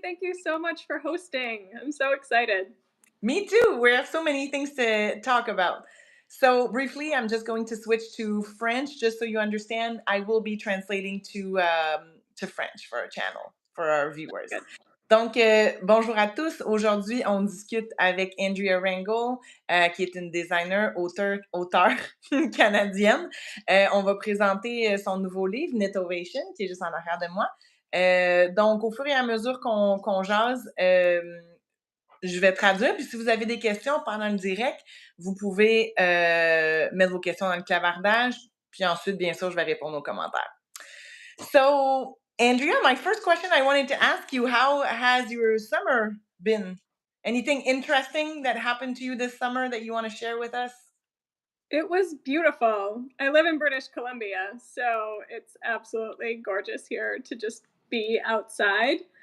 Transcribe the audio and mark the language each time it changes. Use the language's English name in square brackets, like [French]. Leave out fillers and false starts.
[English] Thank you so much for hosting. I'm so excited. Me too. We have so many things to talk about. So briefly, I'm just going to switch to French just so you understand. I will be translating to French for our channel, for our viewers. Good. [French] Donc, bonjour à tous. Aujourd'hui, on discute avec Andrea Rangel, qui est une designer, auteur canadienne. On va présenter son nouveau livre, KnitOvation, qui est juste en arrière de moi. Donc, au fur et à mesure qu'on jase, je vais traduire. Puis si vous avez des questions pendant le direct, vous pouvez mettre vos questions dans le clavardage. Puis ensuite, bien sûr, je vais répondre aux commentaires. [English] So, Andrea, my first question I wanted to ask you, how has your summer been? Anything interesting that happened to you this summer that you want to share with us? It was beautiful. I live in British Columbia, so it's absolutely gorgeous here to just be outside.